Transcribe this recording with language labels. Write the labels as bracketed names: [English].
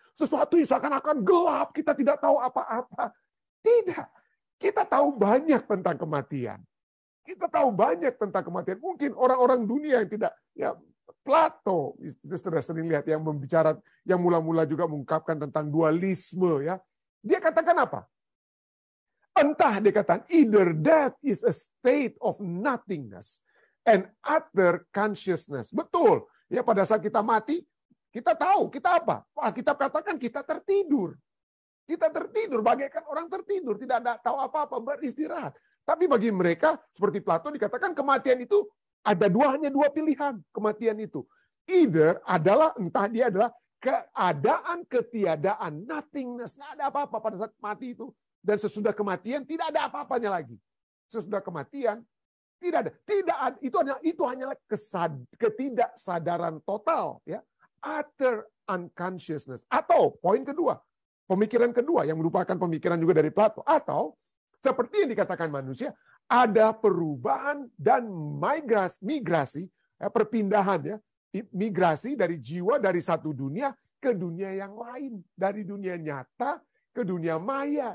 [Indonesian] Sesuatu yang seakan-akan gelap, kita tidak tahu apa-apa. Tidak. Kita tahu banyak tentang kematian. Kita tahu banyak tentang kematian. Mungkin orang-orang dunia yang tidak, ya, Plato, itu sudah sering lihat yang membicara, yang mula-mula juga mengungkapkan tentang dualisme, ya. Dia katakan apa? Entah dia katakan [English] either death is a state of nothingness and utter consciousness. [Indonesian] Betul. Ya, pada saat kita mati, kita tahu kita apa? Alkitab katakan kita tertidur. Kita tertidur, bagaikan orang tertidur, tidak ada tahu apa-apa, beristirahat. Tapi bagi mereka, seperti Plato dikatakan kematian itu hanya dua pilihan kematian itu. Either adalah, entah dia adalah keadaan ketiadaan, nothingness, nggak ada apa-apa pada saat mati itu. Dan sesudah kematian tidak ada apa-apanya lagi. Sesudah kematian tidak ada. Itu hanyalah ketidaksadaran total, ya. [English] Utter unconsciousness. [Indonesian] Atau poin kedua, pemikiran kedua yang merupakan pemikiran juga dari Plato. Atau seperti yang dikatakan manusia, ada perubahan dan migrasi, perpindahan, ya, migrasi dari jiwa dari satu dunia ke dunia yang lain, dari dunia nyata ke dunia maya.